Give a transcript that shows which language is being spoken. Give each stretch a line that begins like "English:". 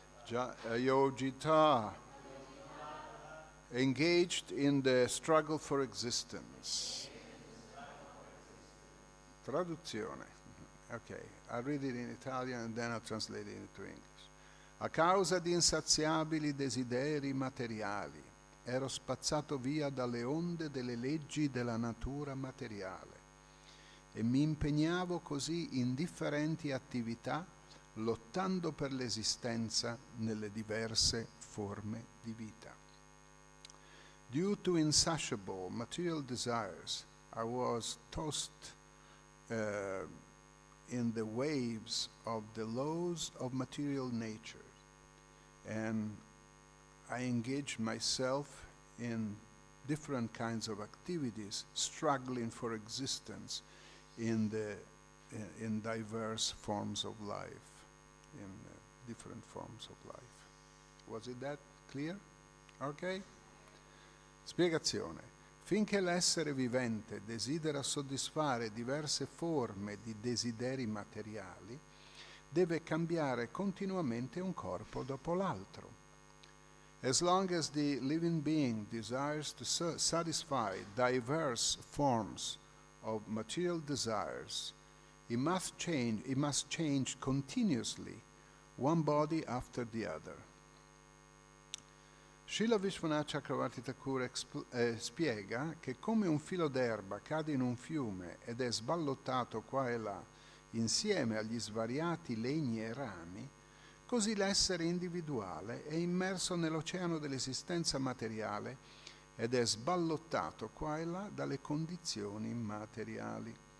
English: Yojita, engaged in the struggle for existence.
Italian: Traduzione.
English: Okay, I'll read it in Italian and then I'll translate it into English.
Italian: A causa di insaziabili desideri materiali, ero spazzato via dalle onde delle leggi della natura materiale e mi impegnavo così in differenti attività, lottando per l'esistenza nelle diverse forme di vita.
English: Due to insatiable material desires, I was tossed in the waves of the laws of material nature, and I engaged myself in different kinds of activities, struggling for existence in diverse forms of life, different forms of life. Was it that clear? Okay?
Italian: Spiegazione. Finché l'essere vivente desidera soddisfare diverse forme di desideri materiali, deve cambiare continuamente un corpo dopo l'altro.
English: As long as the living being desires to satisfy diverse forms of material desires, he must change continuously, one body after the other.
Italian: Srila Vishwanath Chakravarti Thakur spiega che come un filo d'erba cade in un fiume ed è sballottato qua e là insieme agli svariati legni e rami, così l'essere individuale è immerso nell'oceano dell'esistenza materiale ed è sballottato qua e là dalle condizioni materiali.